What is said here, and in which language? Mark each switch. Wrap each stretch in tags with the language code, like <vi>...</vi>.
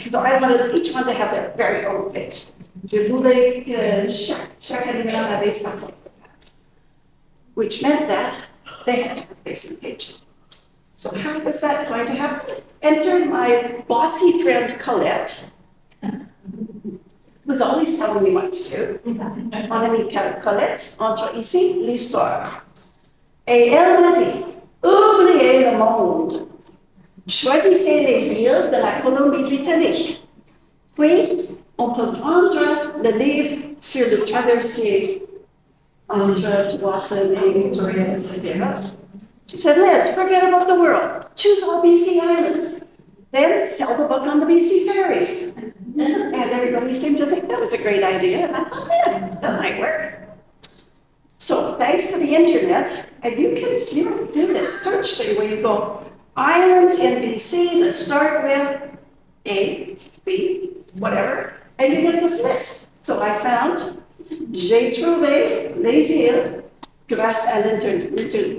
<en>So I wanted each one to have their very own page.</en> <fr>Je voulais que chaque animal avait sa propre page,</fr> <en>which meant that they had to have a facing page. So how was that going to happen? Enter my bossy friend Colette, who's always telling me what to do.</en> <fr>Mon amie Colette entre ici l'histoire. Et elle m'a dit, oubliez le monde. Choisissez les îles de la Colombie-Britannique. Puis, on peut prendre le livre sur le traversier entre Tuason et Victoria, etc.</fr> <en>She said, Liz, forget about the world. Choose all BC islands. Then sell the book on the BC ferries. And everybody seemed to think that was a great idea. And I thought, yeah, that might work. So thanks to the internet, and you can do this search thing where you go, islands in BC that start with A, B, whatever, and you get this list. So I found,</en> <fr>j'ai trouvé les îles grâce à l'internet.</fr>